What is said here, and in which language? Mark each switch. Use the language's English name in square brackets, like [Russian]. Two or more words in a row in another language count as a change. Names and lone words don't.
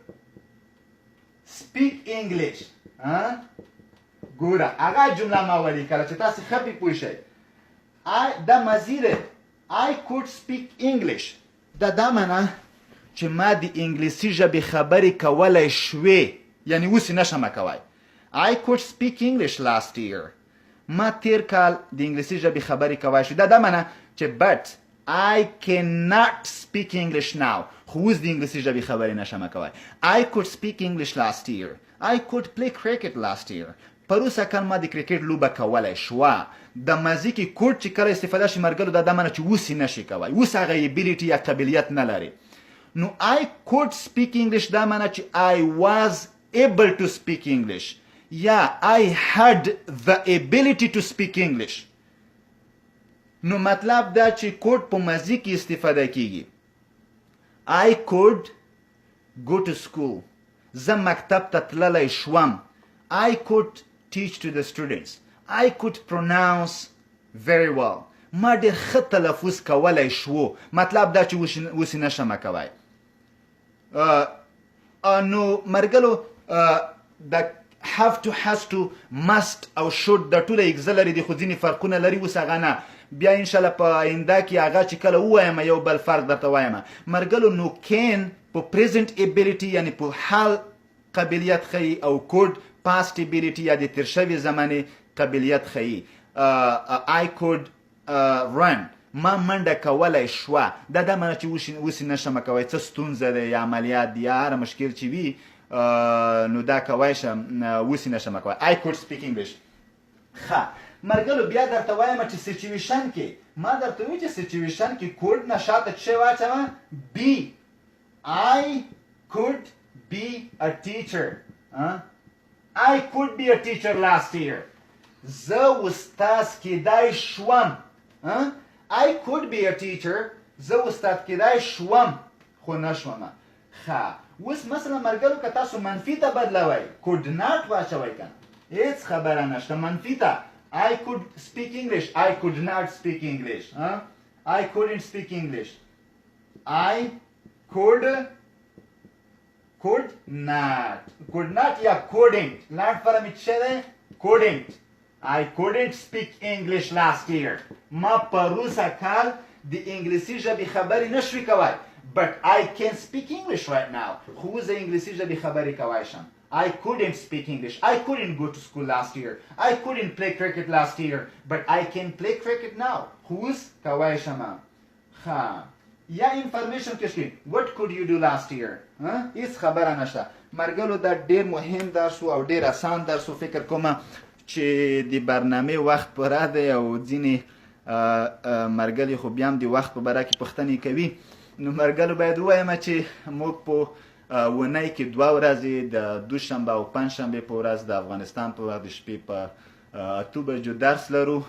[English] speak English [Pashto] ګوره هغه جمله ما ولیکله چې تاسې ښه پې پوه شئ دا ماضي دی [English] I could speak English [Pashto] دا معنی چې ما د انګلیسي ژبې خبرې کولی شوې یعنی اوس یې نشم کوی [English] I could speak English last year [Pashto] ما تیر کال د انګلیسي ژبې خبرې کوی شوې دا معنی چې [English] but I cannot speak English now [Pashto] خو اوس د انګلیسي ژبې خبرې نشم کوی [English] I could speak English last year I could play cricket last year [Pashto] پروسه کال ما د کرکټ لوبه کولی شوه د ماضي کې کوډ چې کله استفاده شي مرګلو دا معنی چې اوس یې نشي کوی اوس هغه ابیلیټي یا قابلیت نه لري نو [English] I could speak English [Pashto] دا معنی چې [English] I was able to speak English [Pashto] یا [English] I had the ability to speak English [Pashto] نو مطلب دا چې کوډ په ماضي کې استفاده کیږي [English] I could go to school [Pashto] زه مکتب ته تللی شوم [English] I could teach to the students I could pronounce very well [Pashto] ما ډېر ښه تلفظ کولی شو، مطلب دا چې اوس یې نشم کوی. نو مرګلو د [English] have to, has to, must [Pashto] او should د ټوله اګزلري دي، خو ځینې فرقونه لري. اوس هغه نه، بیا انشاءالله په آینده کې هغه چې کله ووایم یو بل فرق درته وایم. مرګلو نو can په [English] present ability [Pashto] یعنی په حال قابلیت ښیي، او could [English] past ability [Pashto] یا د تیر شوي زمانې قابلیت ښیي. [English] I could run، [Pashto] ما منډه کولی شوه، دا معنی چې اوس یې نشم کوی، څه ستونزه ده یا عملیات یا هر مشکل چې وي نو دا کوی شم، اوس یې نشم کوی. [English] I could speak English. [Pashto] ښه مرګلو بیا درته وایم چې سچویشن کې ما درته وایي چې سچویشن کې کوډ نه شاته څه واچوه، [English] be. I could be a teacher. I could be a teacher last year. [Pashto] زه استاد کېدای شوم. [English] I could be a teacher. [Pashto] زه استاد کېدای شوم خو نه شوم. ښه اوس مثلا مرګلو که تاسو منفي ته بدلوئ، [English] could not [Pashto] واچوئ که نه، هېڅ خبره نشته. منفي ته [English] I could speak English. I could not speak English. I couldn't speak English. I could not. Could not یا couldn't. Not for me چه couldn't. I couldn't speak English last year. [Pashto] ما پروسه کال د انګلیسي ژبې خبرې نشوي کوی. [English] But I can speak English right now. [Pashto] خو زه انګلیسي ژبې خبرې کوی شم. [English] I couldn't speak English. I couldn't go to school last year. I couldn't play cricket last year. But I can play cricket now. [Pashto] Who's کوی شم. ها یا [English] information question. What could you do last year? [Pashto] هیڅ خبره نشته. مرګلو دا ډیر مهم درس او ډیر آسان درس، فکر کوم چې د برنامه وخت پوره دی او ځینې مرګلي خو بیا هم د وخت په باره کې پوښتنې کوي. نو مرګلو باید ووایم چې موږ په ونۍ کې 2 ورځې د دوشنبه او پنجشنبې په ورځ د افغانستان په وخت د شپې په 8 بجو درس لرو.